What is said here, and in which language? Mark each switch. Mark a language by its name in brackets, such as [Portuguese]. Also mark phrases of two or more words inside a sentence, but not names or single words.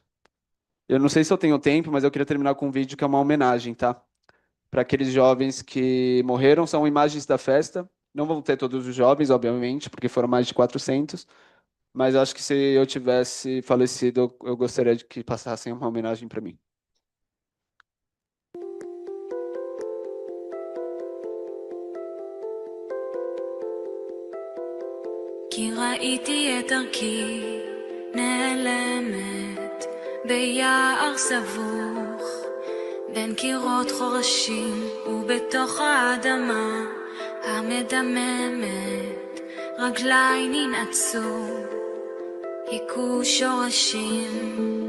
[Portuguese] Eu não sei se eu tenho tempo, mas eu queria terminar com um vídeo que é uma homenagem, tá? Para aqueles jovens que morreram, são imagens da festa. Não vão ter todos os jovens, obviamente, porque foram mais de 400. Mas eu acho que se eu tivesse falecido, eu gostaria de que passassem uma homenagem para mim. [Hebrew] כי ראיתי את דרכי נעלמת ביער סבוך בין קירות חורשים ובתוך האדמה המדממת רגליי ננעצו היכו שורשים